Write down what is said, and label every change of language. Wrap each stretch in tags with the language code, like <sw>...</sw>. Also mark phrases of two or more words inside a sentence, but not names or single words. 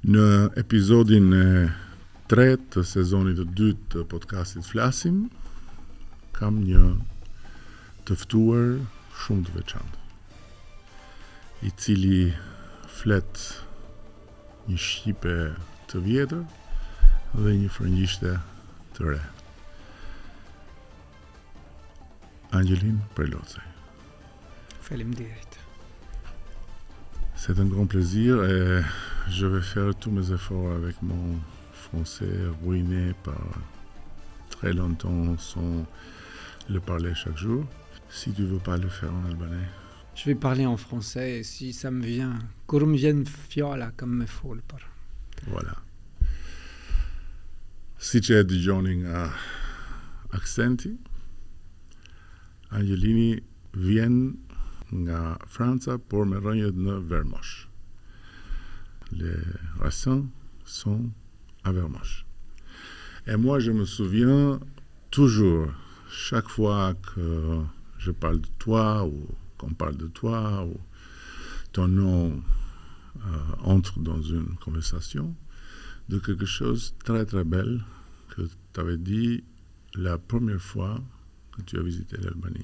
<sq>Në episodin e tretë të sezonit të dytë të podcastit Flasim, kam një të ftuar shumë të veçantë, i cili flet një shqipe të vjetër dhe një frëngjishte të re. Angelin Prelocaj. Faleminderit.</sq> <fr>C'est un grand plaisir et je vais faire tous mes efforts avec mon français ruiné par très longtemps sans le parler chaque jour. Si tu veux pas le faire en albanais. Je vais parler en français si ça me vient.</fr> <sq>Kur më vjen fjala kam me fol për.</sq> <fr>Voilà.</fr> <sq>Si që e dëgjoni nga aksenti, Angelini vient nga Franca, por me rënjët në Vermosh.</sq> <fr>Les racines sont à Vermosh. Et moi, je me souviens toujours, chaque fois que je parle de toi, ou qu'on parle de toi, ou ton nom entre dans une conversation, de quelque chose de très très belle que tu avais dit la première fois que tu as visité l'Albanie.</fr>